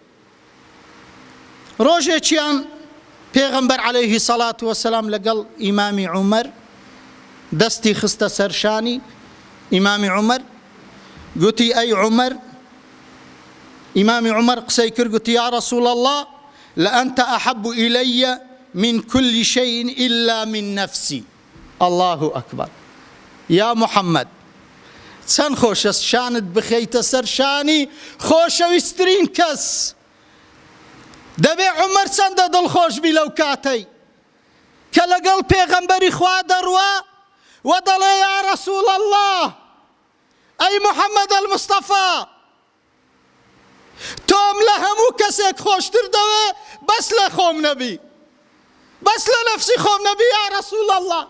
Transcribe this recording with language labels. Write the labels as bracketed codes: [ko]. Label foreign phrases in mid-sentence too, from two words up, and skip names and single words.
[ckb] ڕۆژێکیان پێغەمبەر عەلەیهی سەڵات وەسەلام لەگەڵ ئیمامی عومەر دەستی خستە سەرشانی ئیمامی عومەر، گوتی ئەی عومەر، ئیمامی عومەر قسەی کرد، گوتی [ar] یا ڕەسوول الله لأنت أحب إلي من كل شيء إلا من نفسي. الله أكبر. يا محمد [ckb] چەند خۆشە شانت بخەیتە سەر شانی خۆشەویستترین کەس. دەبێ عومەر چەندە دڵخۆش بی لەو کاتەی کە لەگەڵ پێغەمبەری خوا دەڕوا و دەڵێ [ar] یا ڕەسوول الله، [ckb] ئەی محەممەد المستەفا، تۆم لە هەموو کەسێک خۆشتر دەوێ بەس لە خۆم نەبی، بەس لە نەفسی خۆم نەبی [ar] یا ڕەسوول الله.